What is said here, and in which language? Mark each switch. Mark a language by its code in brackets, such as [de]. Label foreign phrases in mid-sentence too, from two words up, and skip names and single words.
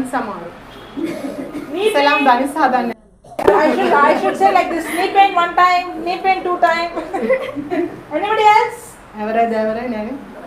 [en] Knee [si] සලාම් [en] pain? [si] දනිස් හදන්න. [en] I should say like this, knee pain 1 time, knee pain 2 times. Anybody else? [si] ඇවරයි නෑනේ.